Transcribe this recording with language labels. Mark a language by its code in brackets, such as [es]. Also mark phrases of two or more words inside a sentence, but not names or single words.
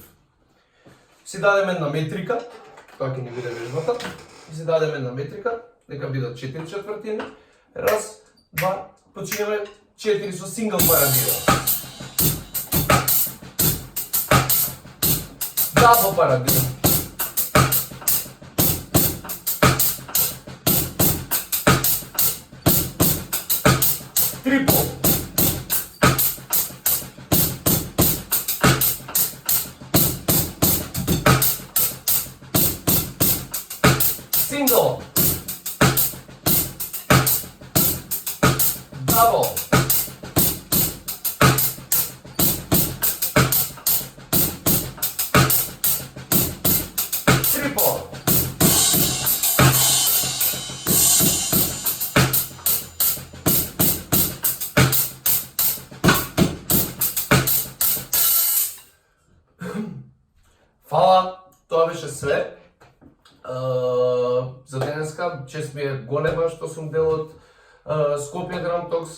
[mk] Си дадеме една метрика, тоа ќе ни биде вежбата, и си дадеме една метрика, дека бидат 4 четвртини, раз, два, починеме 4 со [en] single paradiddle. double paradiddle. Трипл. Single, double, triple, [mk] Фала, тоа беше све. За денеска, чест ми е голема што сум дел од Скопје Drum Talks.